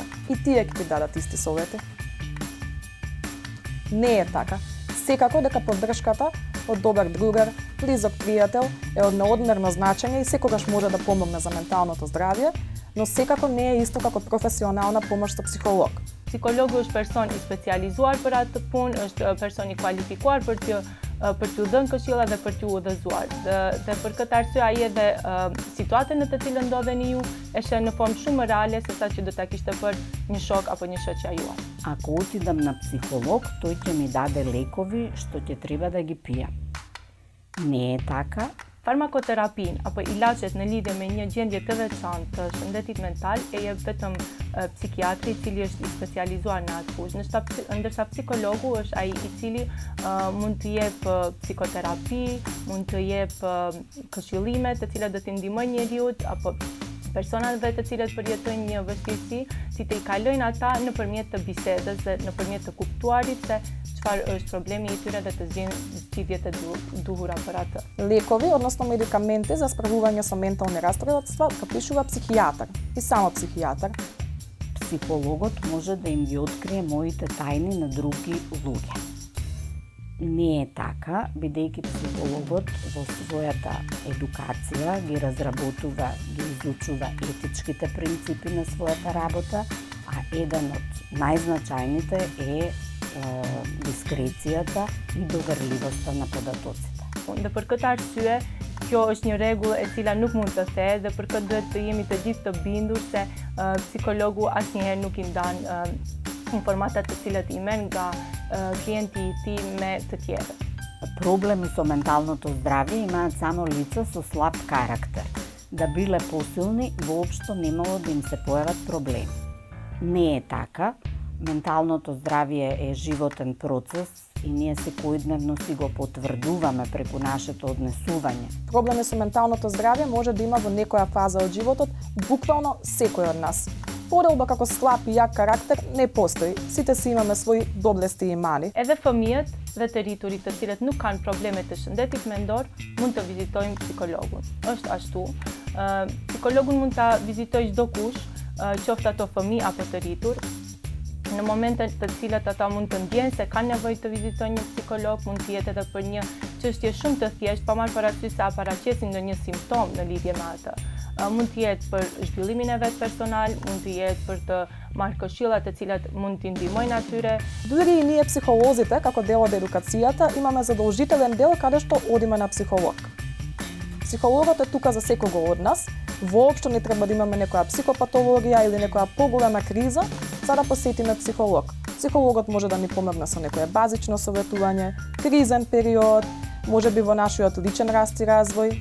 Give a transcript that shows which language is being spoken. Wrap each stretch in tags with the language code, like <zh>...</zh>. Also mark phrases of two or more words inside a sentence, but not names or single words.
<mk>И тие ќе ти дадат исти совети. Не е така. Секако дека поддршката од добар другар, близок пријател е од неодмерно значење и секогаш може да помогне за менталното здравје, но секако не е исто како професионална помош со психолог.</mk> <sq>Psikologu është person i specializuar për atë punë, është person i kualifikuar për t'ju dhënë këshilla dhe për t'ju udhëzuar. Dhe për këtë arsye ai edhe situatën në të cilën ndodheni ju e sheh në formë shumë reale sesa që do ta kishte për një shok apo një shoqja juaj.</sq> <mk>Ако отидам на психолог, тој ќе ми даде лекови што ќе треба да ги пијам. Не е така.</mk> <sq>Farmakoterapin apo ilaçet në lidhje me një gjendje të veçantë të shëndetit mental e jep vetëm psikiatri i cili është i specializuar në atë fushë, ndërsa psikologu është ai i cili mund të jep psikoterapi, mund të jep këshillime të cilat do t'i ndihmojnë njeriu apo personave të cilët përjetojnë një vështirësi, si të i kalojnë ata nëpërmjet të bisedës dhe nëpërmjet të kuptuarit se çfarë është problemi i tyre dhe të zgjidhin zgjidhjet e duhura për atë.</sq> <mk>Лекови, односно медикаменти за справување со ментални расстройства, пропишува психијатар и само психијатар. Психологот може да им ги открие моите тајни на други луѓе. Не е така, бидејќи психологот во својата едукација ги разработува, ги изучува етичките принципи на својата работа, а еден од најзначајните е diskreцијата и доверливоста на податоците.</mk> <sq>Dhe për këtë arsye, kjo është një rregull e cila nuk mund të thehet dhe për këtë duhet të jemi të gjithë të bindur se psikologu asnjëherë nuk i ndan informatat të cilat i merr nga klienti i tij me të tjerët.</sq> <mk>Проблеми со менталното здравје имаат само лица со слаб карактер. Да биле посилни, воопшто немало да им се појават проблеми. Не е така. Менталното здравје е животен процес и ние секојдневно си го потврдуваме преку нашето однесување. Проблеми со менталното здравје може да има во некоја фаза од животот буквално секој од нас. Поделба како слаб и јак карактер не постои. Сите си имаме своји доблести и мани.</mk> <sq>Edhe fëmijët dhe të rriturit të cilët nuk kanë probleme të shëndetit mendor mund të vizitojnë psikologun. Është ashtu. Psikologun mund ta vizitojë çdo kush, qoftë ato fëmijë apo të rritur. Në momentet të cilat ata mund të ndjenë se kanë nevojë të vizitojnë një psikolog, mund të jetë edhe për një çështje shumë të thjeshtë, pa marrë parasysh se paraqesin ndonjë simptom në lidhje me atë. Mund të jetë për zhvillimin e vet personal, mund të jetë për të marrë këshilla të cilat mund t'i ndihmojnë atyre.</sq> <mk>Дури и ние психолозите, како дел од едукацијата, имаме задолжителен дел каде што одиме на психолог. Психологот е тука за секого од нас. Воопшто не треба да имаме некоја психопатологија или некоја поголема криза за да посетиме психолог. Психологот може да ни помогне со некое базично советување, кризен период, можеби во нашиот личен раст и развој.</mk>